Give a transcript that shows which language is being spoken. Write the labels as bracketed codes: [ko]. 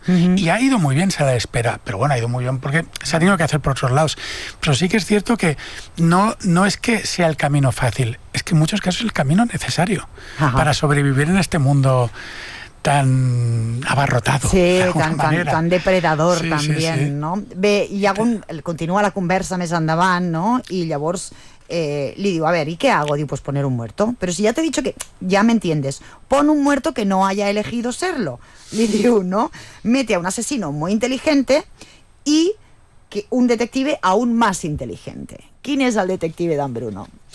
[es] Uh-huh. Y ha ido muy bien Sala de Espera, pero bueno, ha ido muy bien porque se ha tenido que hacer por otros lados. Pero sí que es cierto que no es que sea el camino fácil, es que en muchos casos es el camino necesario. Ajá. Para sobrevivir en este mundo tan abarrotado. Sí, tan depredador, sí, también, sí, sí. ¿No? [ca] Bé, [es] y continúa [ca] la conversa més endavant, ¿no? [es] Y [ca] llavors li diu, [es] a ver, ¿y qué hago? Digo, pues poner un muerto. Pero si ya te he dicho que, ya me entiendes, pon un muerto que no haya elegido serlo. [ca] Li diu, [es] ¿no? Mete a un asesino muy inteligente y que un detective aún más inteligente. ¿Quién es el detective Dan Bruno?